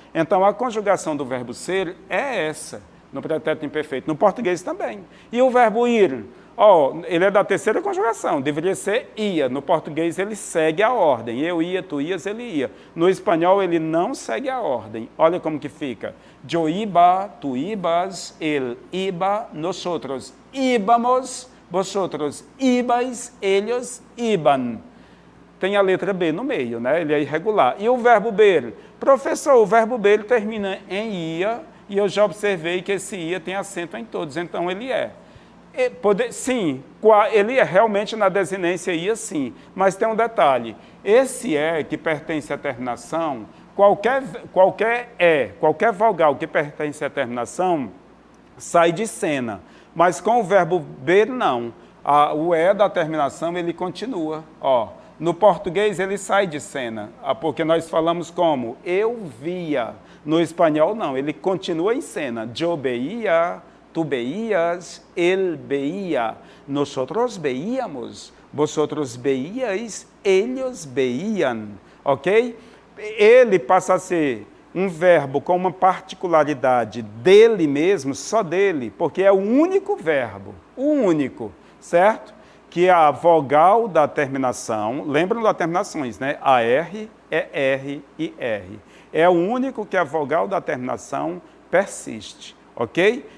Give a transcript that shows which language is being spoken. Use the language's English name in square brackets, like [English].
[Portuguese] Então, a conjugação do verbo ser é essa, no pretérito imperfeito. No português também. E o verbo ir? Ele é da terceira conjugação, deveria ser ia. No português, ele segue a ordem. Eu ia, tu ias, ele ia. No espanhol, ele não segue a ordem. Olha como que fica. [Spanish] Yo iba, tu ibas, él iba, nosotros íbamos, vosotros ibais, ellos iban. [Portuguese] Tem a letra B no meio, né? Ele é irregular. E o verbo ver? Professor, o verbo ver termina em ia, e eu já observei que esse ia tem acento em todos, então ele é. Sim, ele é realmente na desinência ia sim, mas tem um detalhe. Esse que pertence à terminação, qualquer vogal que pertence à terminação sai de cena, mas com o verbo ver não. O da terminação ele continua. No português ele sai de cena, porque nós falamos como eu via. No espanhol não, ele continua em cena. [Spanish] Eu veía, tu veías, él veía, nosotros veíamos, vosotros veíais, ellos veían, ok? [Portuguese] Ele passa a ser um verbo com uma particularidade dele mesmo, só dele, porque é o único verbo, o único, certo? Que a vogal da terminação, lembram das terminações, né? AR, ER e R. É o único que a vogal da terminação persiste. Ok?